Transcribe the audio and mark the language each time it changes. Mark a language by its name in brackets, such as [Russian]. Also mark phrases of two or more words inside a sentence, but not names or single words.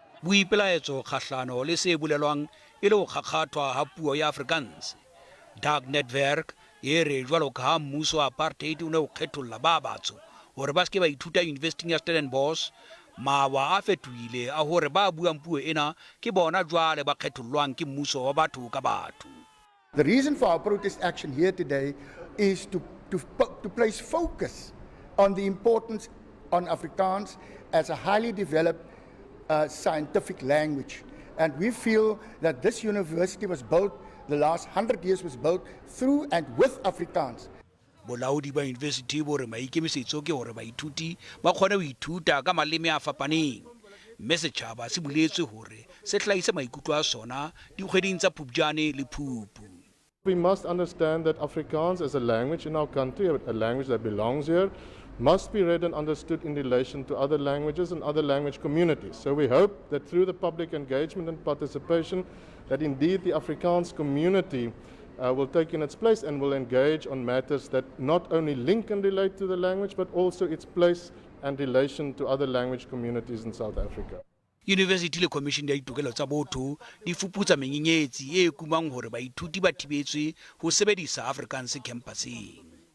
[Southern Sotho] boipelaetso kgahlano le se bolelwang e le go kgakgathwa ha puo ya Afrikaans. Dag Netwerk e re jwalo ka ha mmuso wa apartheid o ne o kgetholla ba batsho hore ba ske ba ithuta university ya Stellenbosch, mawa a fetohile a hore ba buang puo ena ke bona jwale ba kgethollwang ke mmuso wa batho ka batho. [English] The reason for our protest action here today is to place focus on the importance on Afrikaans as a highly developed scientific language. And we feel that this university was built, the last 100 years was built through and with Afrikaans. [Southern Sotho] Bolaodi ba university bo re maikemisetso ke hore baithuti ba kgone ho ithuta ka maleme a fapaneng. Mme setjhaba se buletswe hore se hlahise maikutlo a sona dikgweding tsa Phupjane le Phupu. [English] We must understand that Afrikaans as a language in our country, a language that belongs here, must be read and understood in relation to other languages and other language communities. So we hope that through the public engagement and participation, that indeed the Afrikaans community will take in its place and will engage on matters that not only link and relate to the language, but also its place and relation to other language communities in South Africa. [Southern Sotho] University le Commission ya ditokelo tsa botho di fuputsa menyenyetsi e kumang hore baithuti ba thibetswe ho sebedisa Afrikaans campuseng.